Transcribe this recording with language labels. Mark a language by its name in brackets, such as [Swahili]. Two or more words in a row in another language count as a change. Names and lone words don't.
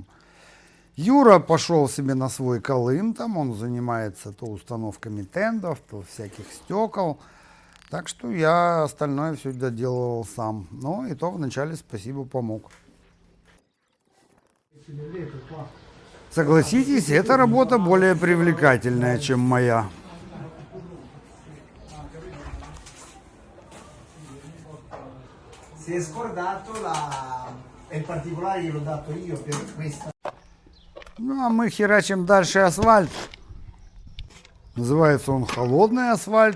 [Russian] Юра пошел себе на свой колым, там он занимается то установками тендов, то всяких стекол. Так что я остальное все доделывал сам. Но и то вначале спасибо помог. Согласитесь, эта работа более привлекательная, чем моя. [Italian] Si è scordato il particolare gliel'ho dato io per questa. [Russian] Ну, а мы херачим дальше асфальт. Называется он холодный асфальт.